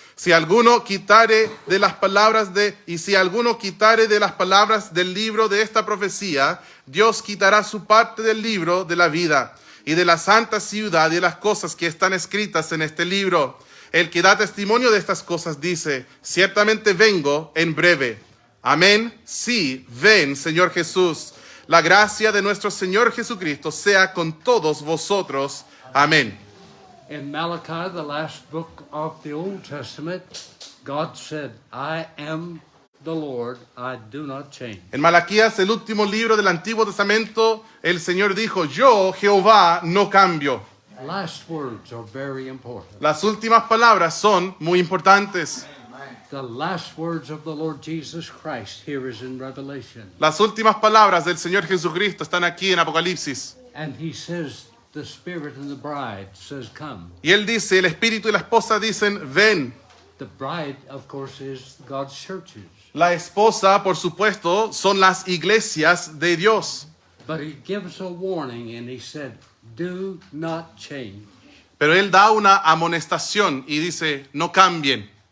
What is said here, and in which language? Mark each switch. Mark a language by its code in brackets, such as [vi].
[es] Si alguno quitare de las palabras si alguno quitare de las palabras del libro de esta profecía, Dios quitará su parte del libro de la vida y de la santa ciudad y de las cosas que están escritas en este libro. El que da testimonio de estas cosas dice, ciertamente vengo en breve. Amén. Sí, ven, Señor Jesús. La gracia de nuestro Señor Jesucristo sea con todos vosotros. Amén. [en] In Malachi, the last book of the Old Testament, God said, I am the Lord, I do not change. [es] En Malaquías, el último libro del Antiguo Testamento, el Señor dijo, yo, Jehová, no cambio. [en] Last words are very important. [es] Las últimas palabras son muy importantes. [en] The last words of the Lord Jesus Christ here is in Revelation. [es] Las últimas palabras del Señor Jesucristo están aquí en Apocalipsis. [en] And he says, the Spirit and the bride says, come. [es] Y Él dice, el Espíritu y la esposa dicen, ven. [en] The bride, of course, is God's churches. [es] La esposa, por supuesto, son las iglesias de Dios. [en] But he gives a warning and he said, do not change. [es] Pero Él da una amonestación y dice, no cambien.